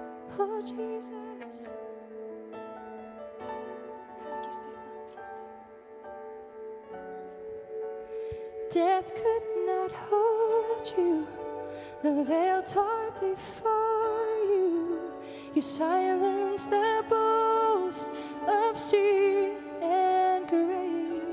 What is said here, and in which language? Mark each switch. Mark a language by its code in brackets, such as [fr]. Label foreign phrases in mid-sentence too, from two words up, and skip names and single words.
[en] Oh Jesus. [is] Helgist þitt nafn, Drottinn. [en] Death could not hold you. The veil tore before you. You silenced the boast of sin and grave.